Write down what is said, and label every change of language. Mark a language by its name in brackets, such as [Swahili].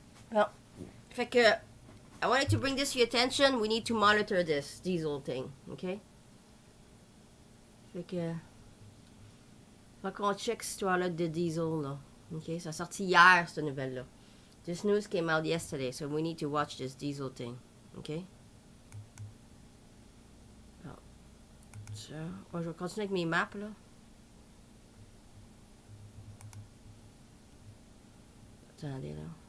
[English] Well, [French] fait que, [English] I wanted to bring this to your attention. We need to monitor this diesel thing, okay? [French] Fait que, faut qu'on check cette histoire-là de diesel, là. Okay, ça a sorti hier, cette nouvelle-là. [English] This news came out yesterday, so we need to watch this diesel thing, okay? [French] Alors, ça, je vais continuer avec mes maps, là. Attendez, là.